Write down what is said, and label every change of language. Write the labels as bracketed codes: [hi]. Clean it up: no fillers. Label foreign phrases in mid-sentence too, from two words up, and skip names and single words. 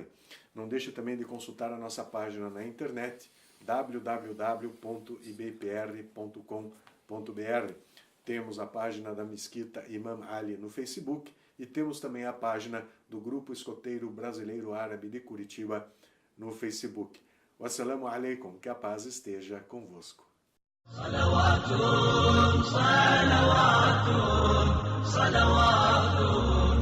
[pt] Não deixe também de consultar a nossa página na internet, www.ibpr.com.br. Temos a página da Mesquita Imam Ali no Facebook e temos também a página do Grupo Escoteiro Brasileiro Árabe de Curitiba no Facebook. [ar] والسلام عليكم, [pt] que a paz esteja convosco. [ar] صلوات